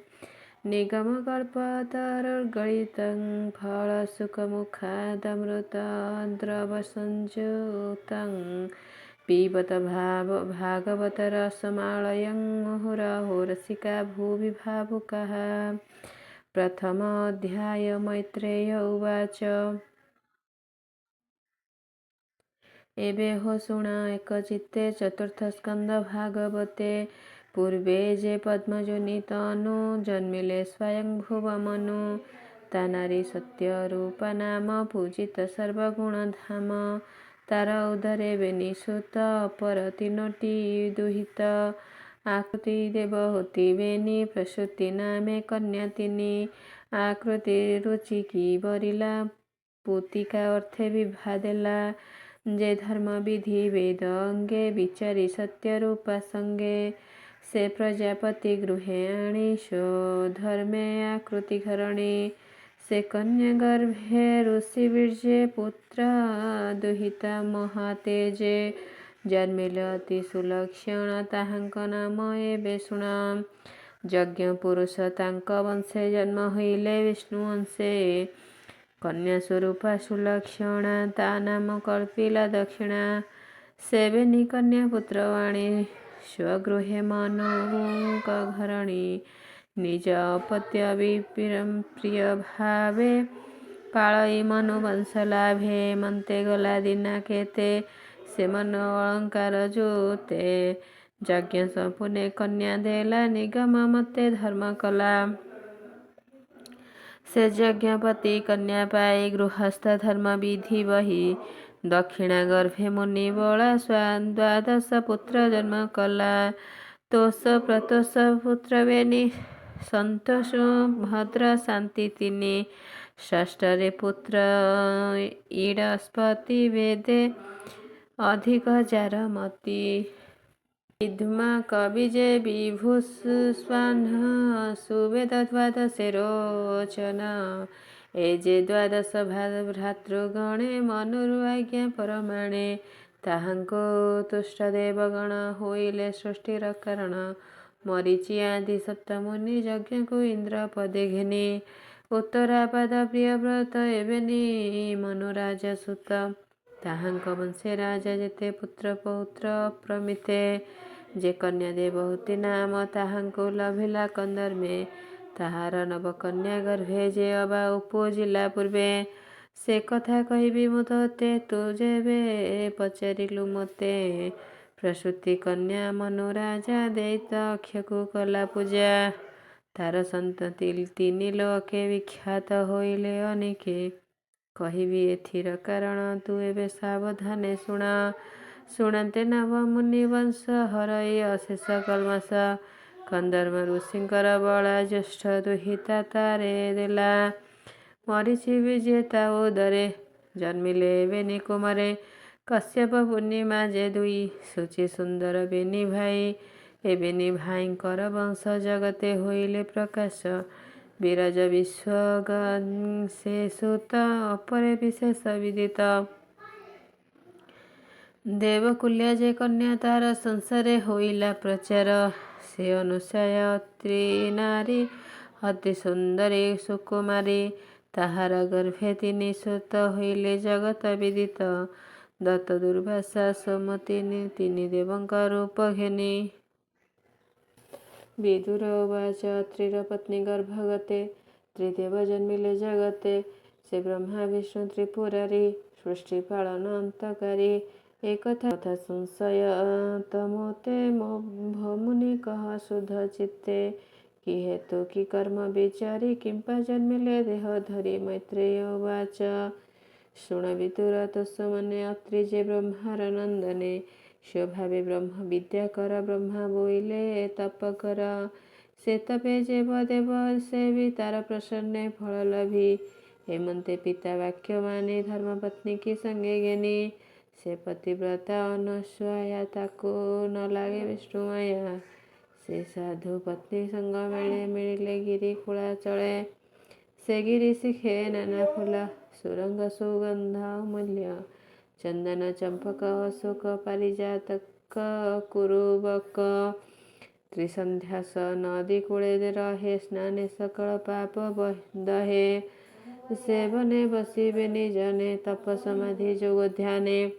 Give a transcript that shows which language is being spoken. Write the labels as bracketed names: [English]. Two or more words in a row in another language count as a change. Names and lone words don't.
[Sanskrit] निगमकल्पतरुर्गलितं फलसुखमुखादमृतद्रवसंयुतं पिबत भागवतरसमालयं मुहुरहो रसिका भुवि भावुकाः। प्रथमोऽध्याय। मैत्रेय उवाच। [Odia] ଏବେ ହୋ ଶୁଣ ଏକଚିତ୍ତେ ଚତୁର୍ଥସ୍କନ୍ଧ ଭାଗବତେ। ପୂର୍ବେ ଯେ ପଦ୍ମଯୋନି ତନୁ ଜନ୍ମିଲେ ସ୍ୱୟମ୍ଭୁବ ମନୁ। ତା ନାରୀ ସତ୍ୟରୂପା ନାମ ପୂଜିତ ସର୍ବଗୁଣଧାମ। ତାର ଉଦରେ ବେନିସୁତ ଅପର ତିନୋଟି ଦୁହିତ। ଆକୃତି ଦେବହୂତି ବେନି ପ୍ରସୂତି ନାମେ କନ୍ୟା ତିନି। ଆକୃତି ରୁଚି କି ବରିଲା ପୁତିକା ଅର୍ଥେ ବିଭା ଦେଲା। ଯେ ଧର୍ମ ବିଧି ବେଦ ଅଙ୍ଗେ ବିଚାରି ସତ୍ୟ ରୂପା ସଙ୍ଗେ। ସେ ପ୍ରଜାପତି ଗୃହେ ଆଣି ସ୍ୱଧର୍ମେ ଆକୃତି ଘରଣୀ। ସେ କନ୍ୟା ଗର୍ଭେ ଋଷି ବୀର୍ଯ୍ୟେ ପୁତ୍ର ଦୁହିତା ମହାତେଜେ। ଜନ୍ମିଲେ ଅତି ସୁଲକ୍ଷଣ ତାହାଙ୍କ ନାମ ଏବେ ଶୁଣ। ଯଜ୍ଞ ପୁରୁଷ ତାଙ୍କ ବଂଶେ ଜନ୍ମ ହୋଇଲେ ବିଷ୍ଣୁ ଅଂଶେ। କନ୍ୟା ସ୍ୱରୂପା ସୁଲକ୍ଷଣା ତା ନାମ କଳ୍ପିଲା ଦକ୍ଷିଣା। ସେବେନି କନ୍ୟା ପୁତ୍ରବାଣୀ ସ୍ୱଗୃହେ ମନୁକ ଘରଣୀ। ନିଜ ଅପତ୍ୟ ପ୍ରିୟ ଭାବେ ପାଳଇ ମନୁ ବଂଶ ଲାଭେ। ମନ୍ତେ ଗଲା ଦିନା କେତେ ସେ ମନ ଅଳଙ୍କାର ଯୋତେ। ଯଜ୍ଞ ସମ୍ପୂର୍ଣ୍ଣେ କନ୍ୟା ଦେଲା ନିଗମ ମତେ ଧର୍ମ କଲା। ସେ ଯଜ୍ଞପତି କନ୍ୟା ପାଇ ଗୃହସ୍ଥ ଧର୍ମ ବିଧି ବହି। ଦକ୍ଷିଣା ଗର୍ଭେ ମୁନି ବଳା ଦ୍ୱାଦଶ ପୁତ୍ର ଜନ୍ମ କଲା। ତୋଷ ପ୍ରତୋଷ ପୁତ୍ର ବେନି ସନ୍ତୋଷ ଭଦ୍ର ଶାନ୍ତି ତିନି। ଷଷ୍ଠରେ ପୁତ୍ର ଇଡସ୍ପତି ବେଦେ ଅଧିକ ଯାରମତି। ବିଦ୍ମା କବିଯେ ବିଭୁସ୍ୱାନ୍ ସୁବେଦ ଦ୍ୱାଦଶେ ରୋଚନା। ଏ ଯେ ଦ୍ୱାଦଶ ଭ୍ରାତୃଗଣେ ମନୁର୍ବାଜ୍ଞା ପରମାଣେ। ତାହାଙ୍କୋ ତୁଷ୍ଟ ଦେବଗଣ ହୋଇଲେ ସୃଷ୍ଟିର କାରଣ। ମରୀଚି ଆଦି ସପ୍ତମୁନି ଯଜ୍ଞ କୋ ଇନ୍ଦ୍ର ପଦେ ଘେନି। ଉତ୍ତରାପାଦ ପ୍ରିୟବ୍ରତ ଏବେନି ମନୁରାଜା ସୁତ। ତାହାଙ୍କ ବଂଶେ ରାଜା ଯେତେ ପୁତ୍ର ପୌତ୍ର ଅପ୍ରମିତେ। ଯେ କନ୍ୟା ଦେବହୂତି ନାମ ତାହାଙ୍କୋ ଲଭିଲା କନ୍ଦର୍ମେ। ତାହାର ନବକନ୍ୟା ଗର୍ଭେ ଯେ ଅବା ଉପଜିଲା ପୂର୍ବେ। ସେ କଥା କହିବି ମୁ ତୋତେ ତୁ ଯେବେ ପଚାରିଲୁ ମତେ। ପ୍ରସୂତି କନ୍ୟା ମନୁ ରାଜା ଦୈତ ଅକ୍ଷୟକୁ କଲା ପୂଜା। ତାର ସନ୍ତତି ତିନି ଲୋକେ ବିଖ୍ୟାତ ହୋଇଲେ ଅନେକେ। କହିବି ଏଥିର କାରଣ ତୁ ଏବେ ସାବଧାନେ ଶୁଣ। ଶୁଣନ୍ତେ ନବ ମୁନି ବଂଶ ହରଇ ଅଶେଷ କଲ୍ମଷ। କନ୍ଦର୍ମ ଋଷିଙ୍କର ବଳା ଜ୍ୟେଷ୍ଠ ଦୁହିତା ତାରେ ଦେଲା। ମରୀଚି ବିଜେତା ଉଦରେ ଜନ୍ମିଲେ ବେନି କୁମାରେ। କଶ୍ୟପ ପୂର୍ଣ୍ଣିମା ଯେ ଦୁଇ ସୁଚି ସୁନ୍ଦର ବେନି ଭାଇ। ଏ ବେନି ଭାଇଙ୍କର ବଂଶ ଜଗତେ ହୋଇଲେ ପ୍ରକାଶ। ବିରଜ ବିଶ୍ୱଗ ସେ ସୁତ ଅପରେ ବିଶେଷ ବିଦିତ। ଦେବକୁଲ୍ୟା ଯେ କନ୍ୟା ତାର ସଂସାରେ ହୋଇଲା ପ୍ରଚାର। ସେ ଅନୁସୟା ଅତ୍ରି ନାରୀ ଅତି ସୁନ୍ଦରୀ ସୁକୁମାରୀ। ତାହାର ଗର୍ଭେ ତିନି ସୁତ ହୋଇଲେ ଜଗତ ବିଦିତ। ଦତ୍ତ ଦୁର୍ବାସା ସୋମତି ତିନି ଦେବଙ୍କ ରୂପ ଘେନି। [Sanskrit] विदुर उवाच। [Odia] ଅତ୍ରିର ପତ୍ନୀ ଗର୍ଭଗତେ ତ୍ରିଦେବ ଜନ୍ମିଲେ ଜଗତେ। ସେ ବ୍ରହ୍ମା ବିଷ୍ଣୁ ତ୍ରିପୁରାରୀ ସୃଷ୍ଟି ପାଳନ ଅନ୍ତକାରୀ। ଏକ କଥା ସଂଶୟ ତମୋତେ ମୁନି କହ ଶୁଦ୍ଧ ଚିତ୍ତେ। କି ହେତୁ କି କର୍ମ ବିଚାରି କିମ୍ପା ଜନ୍ମିଲେ ଦେହ ଧରି। [Sanskrit] मैत्रेय उवाच। [Odia] ଶୁଣ ବିଦୁର ତସ୍ୱ ମନେ ଅତ୍ରି ଯେ ବ୍ରହ୍ମାର ନନ୍ଦନେ। ସ୍ୱଭାବେ ବ୍ରହ୍ମ ବିଦ୍ୟା କର ବ୍ରହ୍ମା ବୋଇଲେ ତପ କର। ସେ ତପେ ଯେ ଦେବ ସେ ଭି ତାର ପ୍ରସନ୍ନେ ଫଳ ଲଭି। ହେମନ୍ତେ ପିତା ବାକ୍ୟ ମାନି ଧର୍ମପତ୍ନୀ କି ସଙ୍ଗେ ଘେନି ସେ ପତିବ୍ରତା ଅନସ୍ୱୟା ତାକୁ ନ ଲାଗେ ବିଷ୍ଣୁମାୟା ସେ ସାଧୁ ପତ୍ନୀ ସଙ୍ଗ ମିଳିଲେ ଗିରି କୂଳା ଚଳେ ସେ ଗିରି ଶିଖେ ନାନା ଫୁଲ ସୁରଙ୍ଗ ସୁଗନ୍ଧ ମୂଲ୍ୟ ଚନ୍ଦନ ଚମ୍ପକ ଅଶୋକ ପାରିଜାତକ କୁରୁବକ ତ୍ରିସନ୍ଧ୍ୟାସ ନଦୀ କୂଳେ ରହେ ସ୍ନାନେ ସକଳ ପାପ ଦହେ ସେବନେ ବସିବେ ନିଜନେ ତପ ସମାଧି ଯୋଗ ଧ୍ୟାନେ